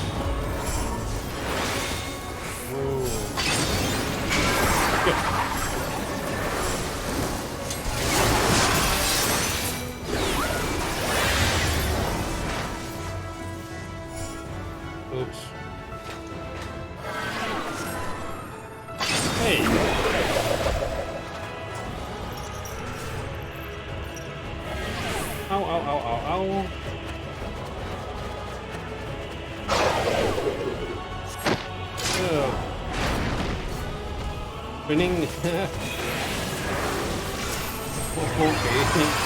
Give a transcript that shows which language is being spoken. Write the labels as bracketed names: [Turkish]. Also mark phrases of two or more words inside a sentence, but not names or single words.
[Dutch] Wow. Ja. Oeps. Hey. Au, au, au, au, au. [English] Winning. Okay.